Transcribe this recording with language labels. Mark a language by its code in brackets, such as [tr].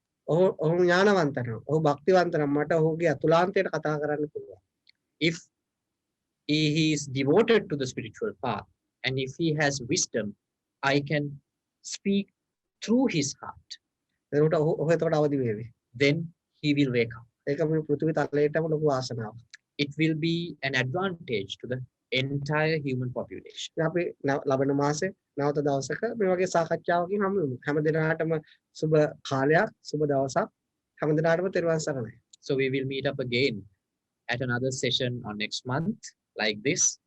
[si] ඔහු ඥානවන්ත නම්, ඔහු භක්තිවන්ත නම් මට ඔහුගේ අතුලාන්තයට කතා කරන්න පුළුවන්. [en] If he is devoted to the spiritual path and if he has wisdom, I can speak through his heart. [si] එතකොට ඔහු එතකොට අවදි වෙවි. [en] Then he will wake up. [si] ඒක මේ පෘථිවි තලයටම ලොකු ආසනාවක්. [en] It will be an advantage to the entire human population. [si] අපි ලබන මාසේ නැවත දවසක මේ වගේ සාකච්ඡාවකින් හමු වෙමු. හැම දිනකටම සුබ කාලයක්, සුබ දවසක්. හැම දිනකටම තෙරුවන් සරණයි. [en] So we will meet up again at another session on next month like this.